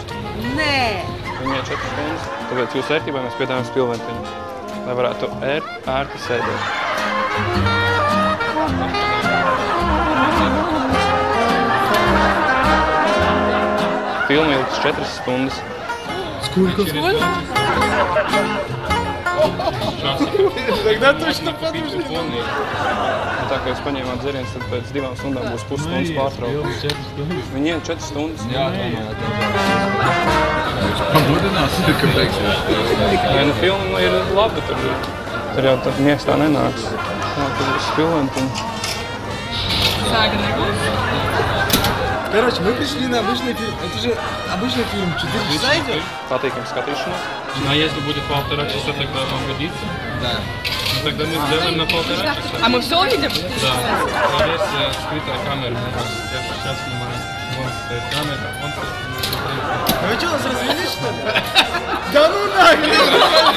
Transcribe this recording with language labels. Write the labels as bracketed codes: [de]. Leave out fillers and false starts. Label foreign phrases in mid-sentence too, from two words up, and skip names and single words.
[lv] Nē! Viņa iet 4 stundas, tāpēc jūsu ērtībai mēs piedāvājam spilventiņu, lai varētu ērti sēdēt. Filma ilgs 4 stundas. [ru] Сколько? Тогда точно подожди. [lv] Tā kā jūs paņēmāt dzērienus, tad pēc 2 stundām būs pusstundas pārtraukums. Viņi iet 4 stundas. Jā, Pamudinās, ka beigsies. Nu, filma ir laba, tur jau tad miegs tā nenāks. Tā, tur būs spilventiņi. Сага Негус. [ru] Короче, мы пришли на обычный фильм. Это же обычный фильм, 4 часа идет? [lv] Patīkam skatīšanos. [ru] А если будет 1,5 часа, тогда вам годится? Да. Ну, тогда мы сделаем на 1,5 часа. А мы все увидим? Да. Есть скрытая камера. Я сейчас снимаю. Вон стоит камера, вон стоит. А вы что, нас развели, что ли? Да ну нахрен!